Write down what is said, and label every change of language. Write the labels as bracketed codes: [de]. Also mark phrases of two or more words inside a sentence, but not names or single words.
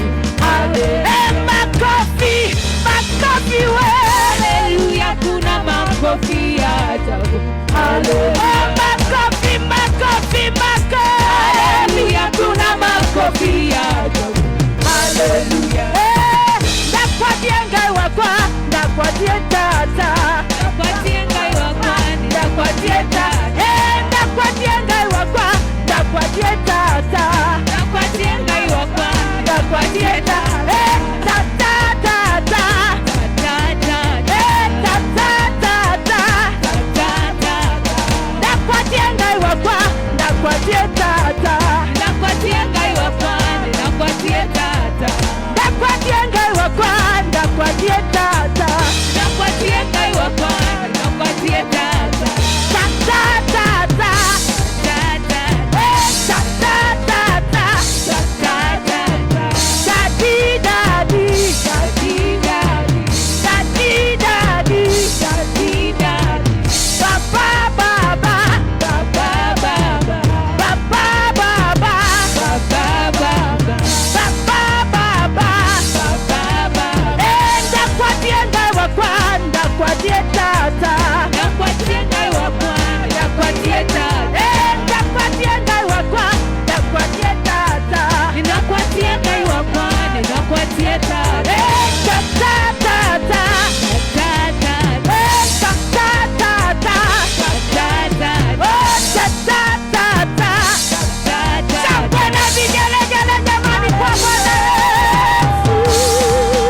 [sw] Haleluya, makofi, makofi we. Haleluya, kuna makofi ajabu. Haleluya, makofi, makofi, makofi. Haleluya, kuna makofi ajabu. Haleluya, [kam] ndakwatie ngai wakwa, ndakwatie tata, ndakwatie ngai wakwa, ndakwatie tata, ndakwatie ngai wakwa, ndakwatie tata, ndakwatie ngai wakwa, ndakwatie tata, tata tata, tata tata, ndakwatie ngai wakwa, ndakwatie tata, ndakwatie ngai wakwa, ndakwatie tata, ndakwatie ngai wakwa, ndakwatie tata, ndakwatie ngai wakwa, ndakwatie tata, tata tata, tata tata, tata, [en] daddy daddy, daddy daddy, daddy daddy, daddy daddy, [sw] papa baba, papa baba, papa baba, papa baba, papa baba, papa baba. [kam] Ndakwatie ngai wakwa, ndakwatie tata, ndakwatie ngai wakwa, ndakwatie tata, ndakwatie ngai wakwa, ndakwatie tata, ndakwatie ngai wakwa, ndakwatie tata, tata tata, tata tata, [sw] Shangwe vigelegele jamani kwa Bwana Yesu.